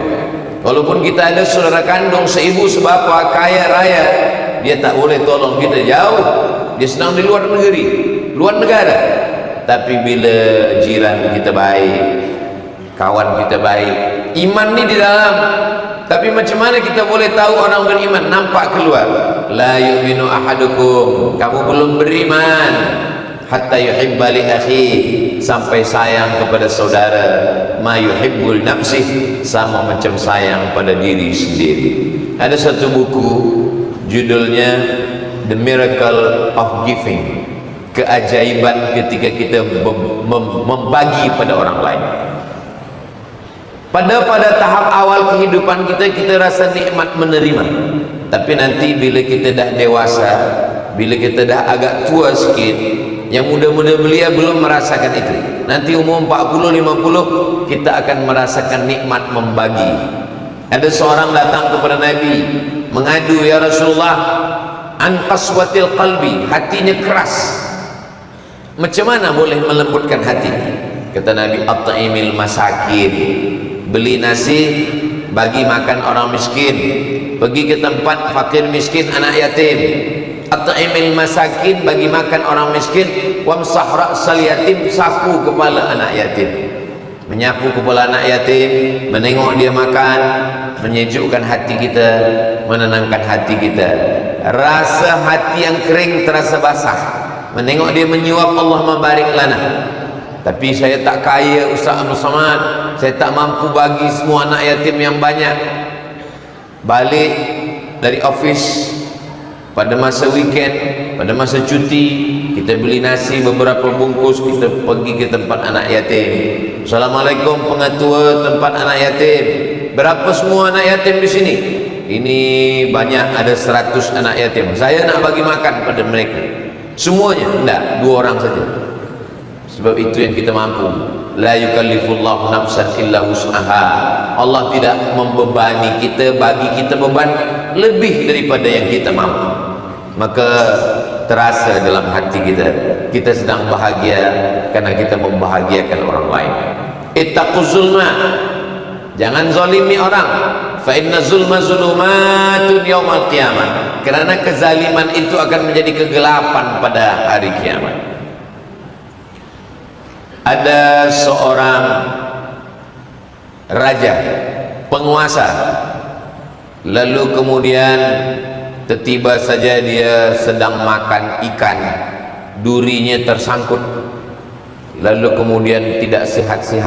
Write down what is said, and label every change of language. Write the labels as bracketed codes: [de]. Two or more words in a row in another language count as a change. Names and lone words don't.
[ms] Walaupun kita ada saudara kandung, seibu sebapa, kaya raya, dia tak boleh tolong kita, jauh, dia sedang di luar negeri, luar negara. Tapi bila jiran kita baik, kawan kita baik, iman ni di dalam. Tapi macam mana kita boleh tahu orang beriman? Nampak keluar, [ar] لا يؤمن أحدكم, [ms] kamu belum beriman, [ar] حتى يحب لأخيه, [ms] sampai sayang kepada saudara, [ar] ما يحب لنفسه, [ms] sama macam sayang pada diri sendiri. Ada satu buku judulnya The Miracle of Giving, keajaiban ketika kita membagi pada orang lain. Pada tahap awal kehidupan kita, kita rasa nikmat menerima. Tapi nanti bila kita dah dewasa, bila kita dah agak tua sikit, yang muda-muda belia belum merasakan itu. Nanti umur 40-50, kita akan merasakan nikmat membagi. Ada seorang datang kepada Nabi mengadu, [ar] يا رسول الله عن قسوة القلب, [ms] hatinya keras. Macam mana boleh melembutkan hati? Kata Nabi, [ar] أطعم المساكين, [ms] beli nasi, bagi makan orang miskin, pergi ke tempat fakir miskin, anak yatim, [ar] أطعم المساكين, [ms] bagi makan orang miskin, [ar] وامسح رأس اليتيم, [ms] sapu kepala anak yatim. Menyapu kepala anak yatim, menengok dia makan, menyejukkan hati kita, menenangkan hati kita. Rasa hati yang kering terasa basah, menengok dia menyuap, Allah membarik lana. Tapi saya tak kaya Ustaz Abdul Samad, saya tak mampu bagi semua anak yatim yang banyak. Balik dari office pada masa weekend, pada masa cuti, kita beli nasi beberapa bungkus, kita pergi ke tempat anak yatim. Assalamualaikum pengetua tempat anak yatim, berapa semua anak yatim di sini? Ini banyak, ada 100 anak yatim, saya nak bagi makan pada mereka semuanya. Enggak, 2 orang saja. Sebab itu yang kita mampu. [ar] لا يكلف الله نفسا إلا وسعها. [ms] Allah tidak membebani kita, bagi kita beban lebih daripada yang kita mampu. Maka terasa dalam hati kita, kita sedang bahagia karena kita membahagiakan orang lain. [ar] اتقوا الظلم, [ms] jangan zalimi orang. [ar] فإن الظلم ظلمات يوم القيامة. [ms] Kerana kezaliman itu akan menjadi kegelapan pada hari kiamat. Ada seorang raja, penguasa, lalu kemudian tiba saja dia sedang makan ikan, durinya tersangkut, lalu kemudian tidak sihat-sihat.